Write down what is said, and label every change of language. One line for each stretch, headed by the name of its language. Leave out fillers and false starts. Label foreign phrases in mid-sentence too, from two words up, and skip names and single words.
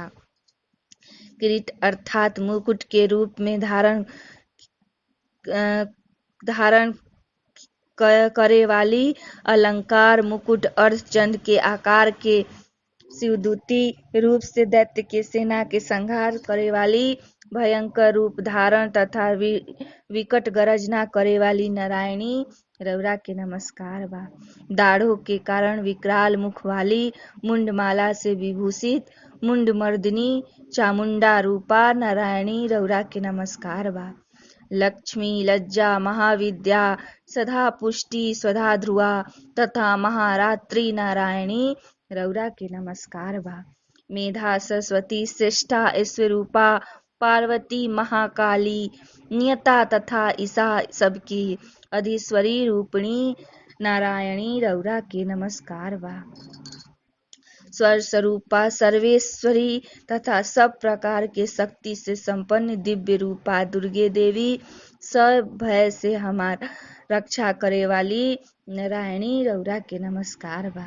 Bhojpuri: किरीट अर्थात मुकुट के रूप में धारण करे वाली अलंकार मुकुट अर्धचंद्र के आकार के शिवदूती रूप से दैत्य के सेना के संहार करे वाली भयंकर रूप धारण तथा विकट गर्जना करे वाली नारायणी रौरा के नमस्कार बा। दाढ़ों के कारण विकराल मुख वाली मुंडमाला से विभूषित मुंडमर्दिनी चामुंडा रूपा नारायणी रौरा के नमस्कार बा। लक्ष्मी लज्जा महाविद्या सदा पुष्टि स्वधा ध्रुवा तथा महारात्रि नारायणी रौरा के नमस्कार बा। मेधा सरस्वती श्रेष्ठा ऐश्वरूपा पार्वती महाकाली नियता तथा ईसा सबकी अधीश्वरी रूपिणी नारायणी रौरा के नमस्कार बा। स्वर स्वरूपा सर्वेश्वरी तथा सब प्रकार के शक्ति से संपन्न दिव्य रूपा दुर्गे देवी सब भय से हमारा रक्षा करे वाली नारायणी रौरा के नमस्कार बा।